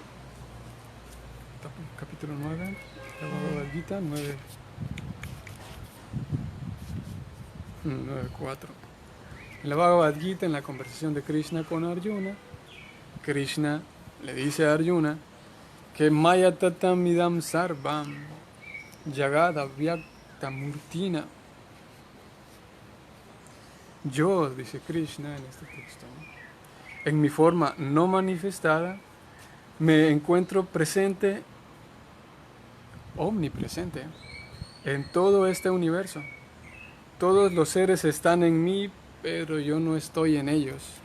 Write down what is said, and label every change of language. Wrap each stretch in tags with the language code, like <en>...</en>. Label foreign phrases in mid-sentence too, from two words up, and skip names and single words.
<es>Capítulo 9, la Bhagavad Gita, 9.4. En la Bhagavad Gita, en la conversación de Krishna con Arjuna, Krishna le dice a Arjuna que</es> <sa>Maya tatam idam sarvam jagad avyakta murtina.</sa> <es>Yo, dice Krishna en este texto, en mi forma no manifestada, me encuentro presente, omnipresente, en todo este universo. Todos los seres están en mí, pero yo no estoy en ellos.</es>